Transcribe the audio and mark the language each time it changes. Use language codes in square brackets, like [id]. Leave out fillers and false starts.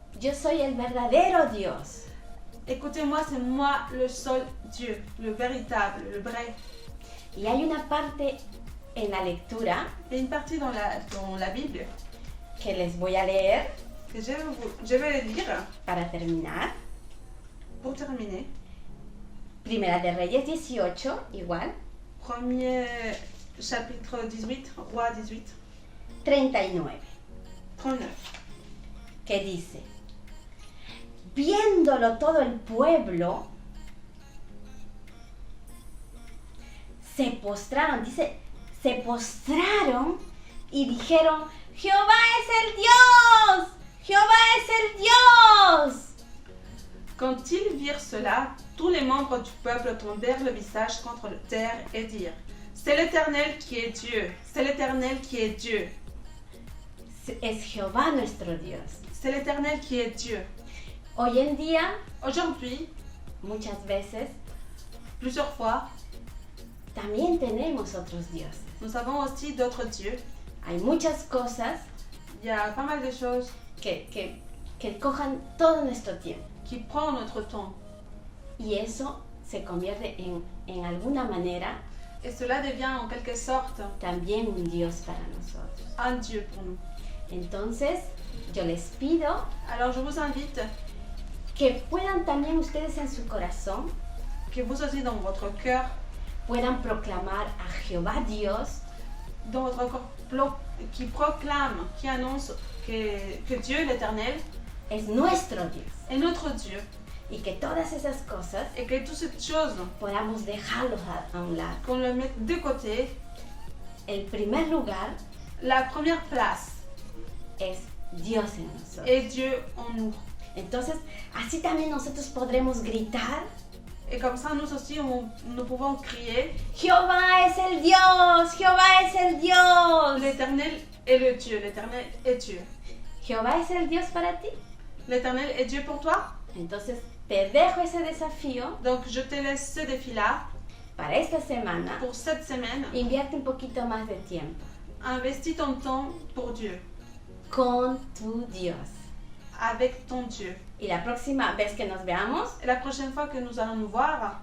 [es] Yo soy el verdadero Dios. [fr] écoutez-moi, c'est moi le seul Dieu, le véritable, le vrai. [es] Y hay una parte en la lectura [fr] Il y a une partie dans la Bible [es] que les voy a leer [fr] que je vais lire [es] para terminar. [fr] pour terminer. [es] Primera de Reyes 18, igual, [fr] Premier chapitre 18, Roi 18, [es] 39, [fr] 39. [es] que dice, viéndolo todo el pueblo, se postraron, dice, se postraron y dijeron, Jehová es el Dios, Jehová es el Dios. [fr] Quand ils virent cela, tous les membres du peuple tombèrent le visage contre la terre et dirent, c'est l'Éternel qui est Dieu, c'est l'Éternel qui est Dieu, [es] Es Jehová nuestro Dios. [fr] c'est l'Éternel qui est Dieu. [es] Hoy en día, [fr] Aujourd'hui, [es] muchas veces, [fr] plusieurs fois, [es] también tenemos otros dioses. [fr] nous avons aussi d'autres dieux. [es] Hay muchas cosas [fr] Il y a pas mal de choses [es] que cojan todo nuestro tiempo. [fr] qui prennent notre temps. [es] Y eso se convierte en alguna manera [fr] Et cela devient en quelque sorte [es] también un Dios para nosotros. [fr] un Dieu pour nous. [es] Entonces, yo les pido [fr] Alors je vous invite [es] que puedan también ustedes en su corazón, [fr] que vous aussi dans votre cœur, [es] puedan proclamar a Jehová Dios [fr] dans votre corps, qui proclame, qui annonce que Dieu l'Éternel [es] es nuestro Dios. [fr] est notre Dieu [es] Y que todas esas cosas [fr] et que toutes ces choses, [es] podamos dejarlos a un lado. [fr] qu'on le mette de côté. [es] El primer lugar [fr] La première place [es] es Dios en nosotros. [fr] est Dieu en nous. [es] Entonces, así también nosotros podremos gritar, [fr] Et comme ça, nous aussi, nous pouvons crier, [es] Jehová es el Dios, Jehová es el Dios. [fr] l'Éternel est le Dieu, l'Éternel est Dieu. [es] Jehová es el Dios para ti. [fr] L'Éternel est Dieu pour toi. [es] Entonces, te dejo ese desafío [fr] Donc, je te laisse ce défi-là [es] para esta semana. [fr] pour cette semaine. [es] Invierte un poquito más de tiempo [fr] Investis ton temps pour Dieu, [es] con tu Dios. [fr] avec ton Dieu. [es] Y la próxima vez que nos veamos, [fr] Et la prochaine fois que nous allons nous voir,